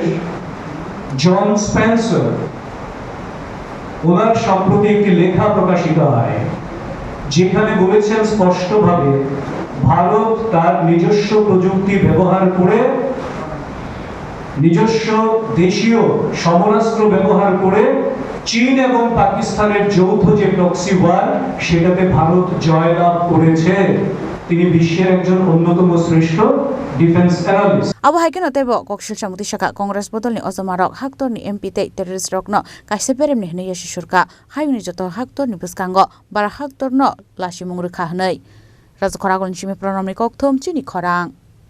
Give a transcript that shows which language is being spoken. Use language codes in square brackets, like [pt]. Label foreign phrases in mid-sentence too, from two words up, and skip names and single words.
[bn] জন স্পেন্সার ওনার সম্প্রতি একটি লেখা প্রকাশিত হয় যেখানে বলেছেন স্পষ্টভাবে ভারত তার নিজস্ব প্রযুক্তি ব্যবহার করে নিজস্ব দেশীয় সমরাস্ত্র ব্যবহার করে চীন এবং পাকিস্তানের যৌথ যে [en] proxy war [bn] সেটাতে ভারত জয়লাভ করেছে। তিনি বিশ্বের একজন অন্যতম শ্রেষ্ঠ [en] defense analyst. [trp] Abo haikin otebo kokshil samukti shaka Congress bodol ni ozomarok haktor ni MP te terrorist rok no kaise perem ni hnei shishurka hayuni joto haktor ni buskango bara haktor no lashi mungru kha hnei Raja Khoragol ni chimi pronom ni kokthom chini khorang